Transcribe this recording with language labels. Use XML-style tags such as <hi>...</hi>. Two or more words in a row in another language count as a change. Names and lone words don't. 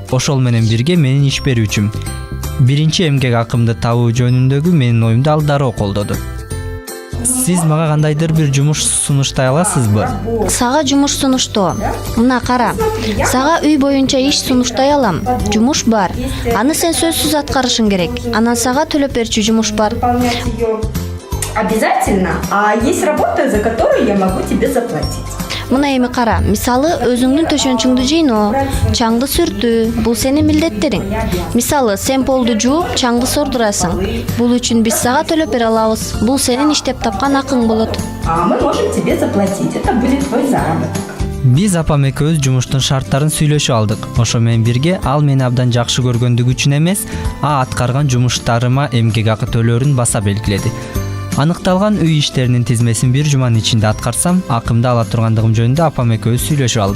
<ky>Ошол менен бирге менин иш берүүчүм. Биринчи эмгек акымды табуу жөнүндөгү менин оюмду ал дароо колдоду. Сиз мага кандайдыр бир жумуш сунуштай аласызбы? Сага жумуш сунуштоо. Мына кара. Сага үй боюнча иш сунуштай алам. Жумуш бар. Аны сен сөзсүз аткарышың керек. Анан сага төлөп берчү жумуш бар.</ky> <ru>Обязательно, а есть работа, за которую я могу тебе заплатить.</ru> <ky>Мына эми кара. Мисалы, өзүңдүн төшөнчүңдү жыйноо, чаңды сүртүү, бул сенин милдеттериң. Мисалы, сен полду жууп, чаңды сордурасың. Бул үчүн биз сага төлөп бере алабыз. Бул сенин иштеп тапкан акың болот.</ky> <ru>А мы можем тебе заплатить, это будет твой заработок.</ru> <ky>Биз апам экөөбүз жумуштун шарттарын сүйлөшүп алдык. Ошо менен бирге ал мени абдан жакшы көргөндүгү үчүн эмес, аткарган жумуштарыма эмгек акы төлөөрүн баса белгиледи. Аныкталган үй иштеринин тизмесин бир жуманын ичинде аткарсам, акымды ала тургандыгым жөнүндө апам экөөбүз сүйлөшүп алдык.</ky>